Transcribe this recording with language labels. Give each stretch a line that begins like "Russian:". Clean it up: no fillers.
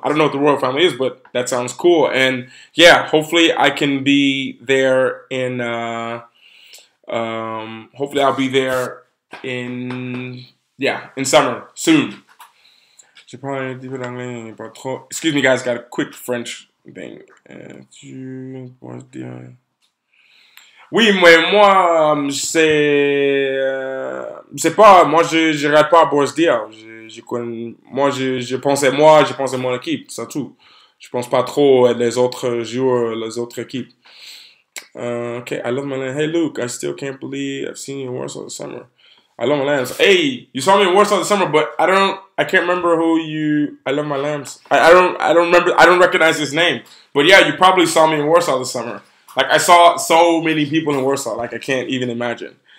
English: I don't know what the royal family is, but that sounds cool. And yeah, hopefully I can be there in, hopefully I'll be there in summer, soon. Excuse me, guys, got a quick French thing.
French: Oui, mais moi, c'est pas, moi, je regarde pas Boris Diaw. Je pensais mon équipe, c'est tout. Je pense pas trop les autres joueurs, les autres équipes.
English: Okay, I love my land. Hey, Luke, I still can't believe I've seen you in Warsaw this summer. I love my lambs. Hey, you saw me in Warsaw this summer, but I can't remember who you. I love my lambs. I don't remember. I don't recognize his name. But yeah, you probably saw me in Warsaw this summer. Like I saw so many people in Warsaw. Like I can't even imagine.